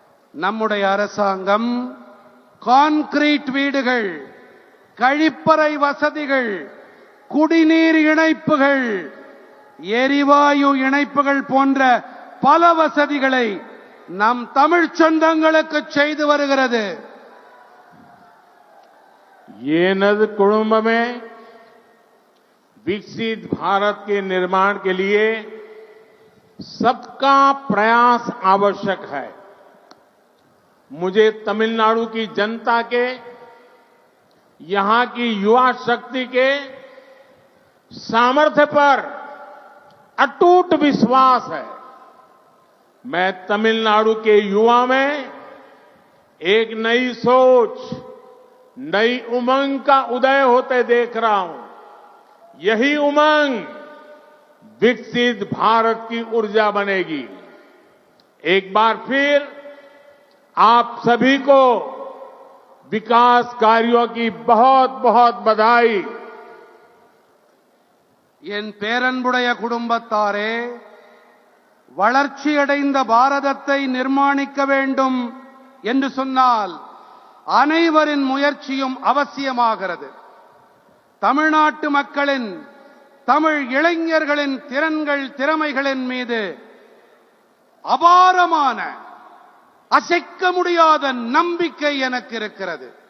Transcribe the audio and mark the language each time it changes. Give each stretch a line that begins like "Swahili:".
Tamil: நம்முடைய அரசாங்கம் கான்கிரீட் வீடுகள், கழிப்பறை வசதிகள், குடிநீர் இணைப்புகள், எரிவாயு இணைப்புகள் போன்ற பல வசதிகளை நம் தமிழ் சொந்தங்களுக்கு செய்து வருகிறது.
Hindi: ये नद कुटुंब में विकसित भारत के निर्माण के लिए सबका प्रयास आवश्यक है. मुझे तमिलनाडु की जनता के, यहां की युवा शक्ति के सामर्थ्य पर अटूट विश्वास है. मैं तमिलनाडु के युवा में एक नई सोच, नई उमंग का उदय होते देख रहा हूं. यही उमंग विकसित भारत की ऊर्जा बनेगी. एक बार फिर आप सभी को विकास कार्यों की बहुत बहुत बधाई.
Tamil: என் பேரன்புடைய குடும்பத்தாரே, வளர்ச்சியடைந்த பாரதத்தை நிர்மாணிக்க வேண்டும் என்று சொன்னால் அனைவரின் முயற்சியும் அவசியமாகிறது. தமிழ்நாட்டு மக்களின், தமிழ் இளைஞர்களின் திறன்கள், திறமைகளின் மீது அபாரமான, அசைக்க முடியாத நம்பிக்கை எனக்கு இருக்கிறது.